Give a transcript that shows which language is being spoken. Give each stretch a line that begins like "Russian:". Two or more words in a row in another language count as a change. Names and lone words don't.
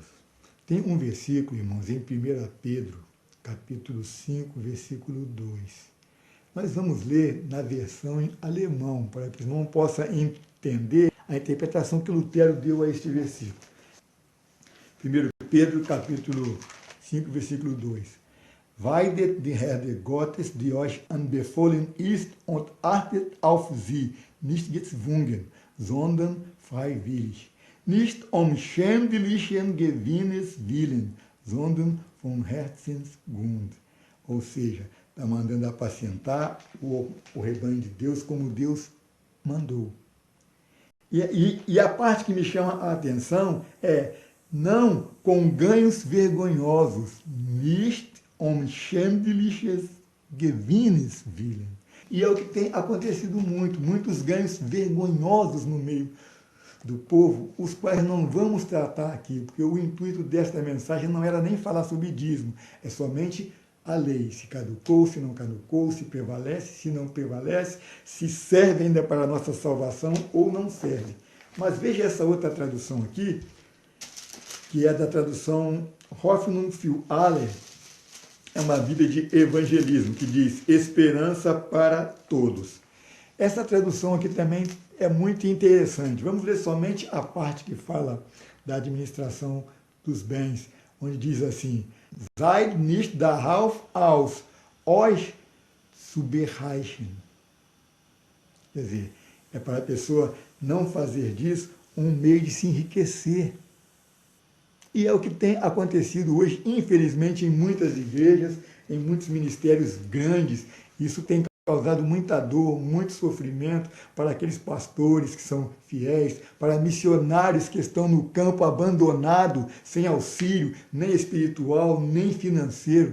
Portuguese: Tem um versículo, irmãos, em 1 Pedro, capítulo 5, versículo 2. Nós vamos ler na versão em alemão, para que o irmão possa entender a interpretação que Lutero deu a este versículo. 1 Pedro, capítulo 5, versículo 2.
German: Weidet die Herde Gottes, die euch anbefohlen ist, und achtet auf sie, nicht gezwungen, sondern freiwillig. Nicht schändlichen Gewinnes willen, sondern vom Herzensgrund.
Portuguese: Ou seja, está mandando apacentar o rebanho de Deus como Deus mandou. E a parte que me chama a atenção é não com ganhos vergonhosos,
German: nicht schändliches Gewinnes willen.
Portuguese: E é o que tem acontecido muitos ganhos vergonhosos no meio do povo, os quais não vamos tratar aqui, porque o intuito desta mensagem não era nem falar sobre dízimo, é somente a lei, se caducou, se não caducou, se prevalece, se não prevalece, se serve ainda para a nossa salvação ou não serve. Mas veja essa outra tradução aqui, que é da tradução Hoffnung für alle, é uma Bíblia de evangelismo, que diz esperança para todos. Essa tradução aqui também é muito interessante. Vamos ler somente a parte que fala da administração dos bens, onde diz assim,
German: seid nicht darauf aus, euch zu bereichern.
Portuguese: Quer dizer, é para a pessoa não fazer disso um meio de se enriquecer. E é o que tem acontecido hoje, infelizmente, em muitas igrejas, em muitos ministérios grandes. Isso tem causado muita dor, muito sofrimento para aqueles pastores que são fiéis, para missionários que estão no campo abandonado, sem auxílio, nem espiritual, nem financeiro.